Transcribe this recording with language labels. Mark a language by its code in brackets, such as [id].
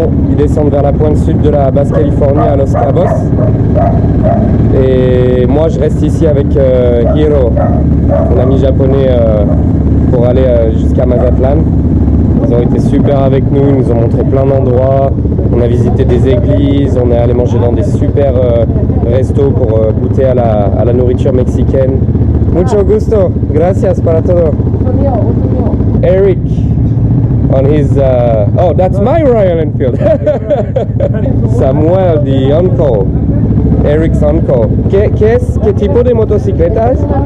[fr] Ils descendent vers la pointe sud de la Basse-Californie à Los Cabos. Et moi je reste ici avec Hiro, mon ami japonais, pour aller jusqu'à Mazatlan. Ils ont été super avec nous, ils nous ont montré plein d'endroits. On a visité des églises, on est allé manger dans des super restos pour goûter à la nourriture mexicaine. [es] Mucho gusto, gracias para todo. Eric. [en] On his oh, that's my Royal Enfield. Samuel, the uncle, Eric's uncle. [es] ¿Qué tipo de motocicletas?